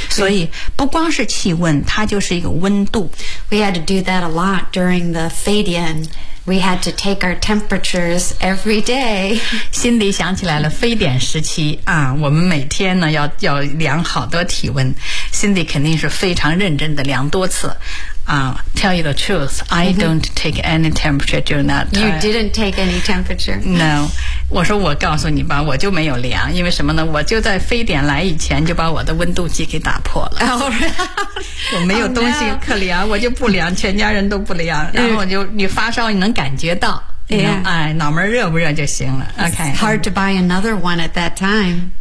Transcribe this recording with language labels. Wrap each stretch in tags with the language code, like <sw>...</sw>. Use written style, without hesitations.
<zh>所以不光是气温它就是一个温度</zh> <en>we had to do that a lot during the Fadian We had to take our temperatures every day.</en> <zh>Cindy 想起来了非典时期啊，我们每天呢要量好多体温。 Cindy 肯定是非常认真的量多次。</zh> <en>Tell you the truth, I don't take any temperature during that time. You didn't take any temperature. No.</en> <zh>我说我告诉你吧，我就没有量，因为什么呢？我就在非典来以前就把我的温度计给打破了。我没有东西可量，我就不量，全家人都不量。然后你发烧你能感觉到。</zh> <en>Yeah.</en> <zh>脑门热不热就行了。Okay.</zh> <en>It's hard to buy another one at that time.</en>